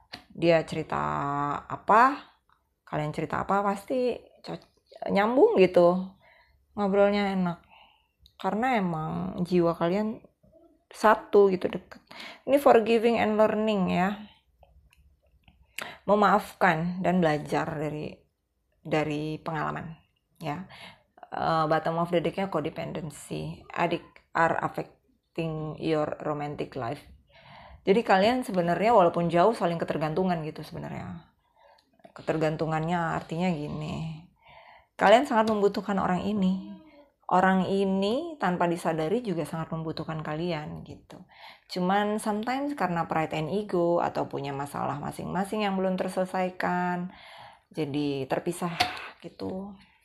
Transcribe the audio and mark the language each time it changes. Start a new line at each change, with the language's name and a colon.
Indonesian: Dia cerita apa, kalian cerita apa pasti nyambung gitu, ngobrolnya enak karena emang jiwa kalian satu gitu, deket. Ini
English: forgiving and learning
Indonesian: ya, memaafkan dan belajar dari pengalaman ya.
English: Bottom of the decknya codependency, addict are affecting your romantic life.
Indonesian: Jadi kalian sebenarnya walaupun jauh saling ketergantungan gitu sebenarnya. Ketergantungannya artinya gini, kalian sangat membutuhkan orang ini. Orang ini tanpa disadari juga sangat membutuhkan kalian gitu. Cuman
English: sometimes
Indonesian: karena
English: pride and ego
Indonesian: atau punya masalah masing-masing yang belum terselesaikan, jadi terpisah gitu.